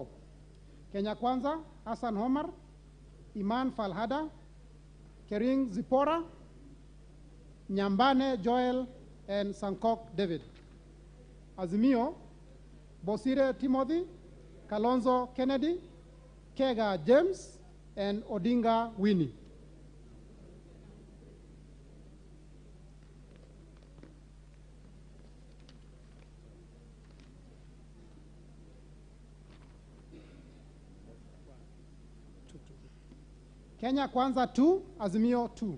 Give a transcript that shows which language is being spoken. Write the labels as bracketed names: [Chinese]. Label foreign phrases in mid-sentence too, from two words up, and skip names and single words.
[English] Kenya Kwanza, Hassan Omar, Iman Falhada, Kering Zipora, Nyambane Joel, and Sankok David. Azimio, Bosire Timothy, Kalonzo Kennedy, Kega James, and Odinga Winnie. Kenya Kwanza 2, Azimio 2.